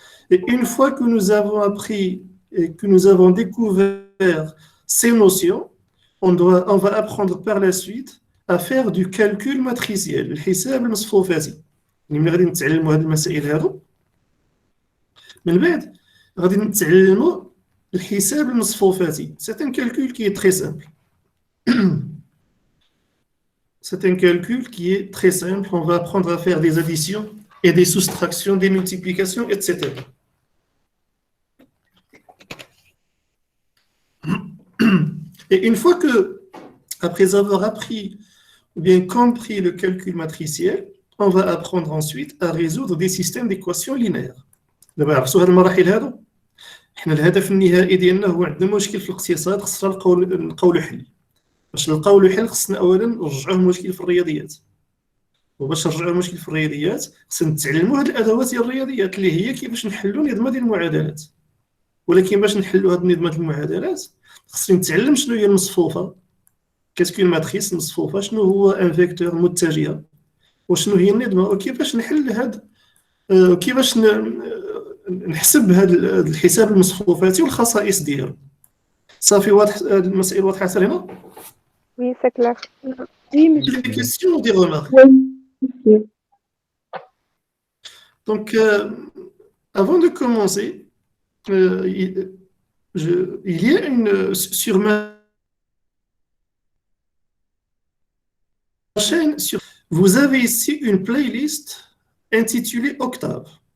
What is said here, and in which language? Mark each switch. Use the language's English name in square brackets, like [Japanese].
[French] Et une fois que nous avons appris et que nous avons découvert ces notions, on va apprendre par la suite à faire du calcul matriciel, [Arabic] الحساب المصفوفاتي. ملي غادي نتعلموا هاد المسائل هادو من بعد غادي نتعلموا الحساب المصفوفاتي. [French] C'est un calcul qui est très simple. C'est un calcul qui est très simple. On va apprendre à faire des additions et des soustractions, des multiplications, etc. Et une fois que, après avoir appris ou bien compris le calcul matriciel, on va apprendre ensuite à résoudre des systèmes d'équations linéaires. [Arabic] دابا عرفتوا هاد المراحل هادو. حنا الهدف النهائي ديالنا هو عندنا مشكل في الاقتصاد خصنا نلقاو له حل. باش نلقاو له حل خصنا اولا نرجعوه المشكل في الرياضيات. وباش نرجعوا المشكل في الرياضيات خصنا نتعلموا هاد الادوات ديال الرياضيات اللي هي كيفاش نحلوا نظام ديال المعادلات. ولكن باش نحلوا هاد النظام ديال المعادلات خصني نتعلم شنو هي المصفوفه. كتكون ماتريس مصفوفه، شنو هو ان فيكتور متجهه، وشنو هي النظمه، وكيفاش نحل هاد كيفاش نحسب هاد الحساب المصفوفاتي والخصائص ديالو. صافي واضح المسائل واضحه حتى هنا؟ [French] Oui, c'est clair. Oui, monsieur. Des questions ou des remarques? Oui. Donc avant de commencer, il y a sur ma chaîne, vous avez ici une playlist intitulée Octave.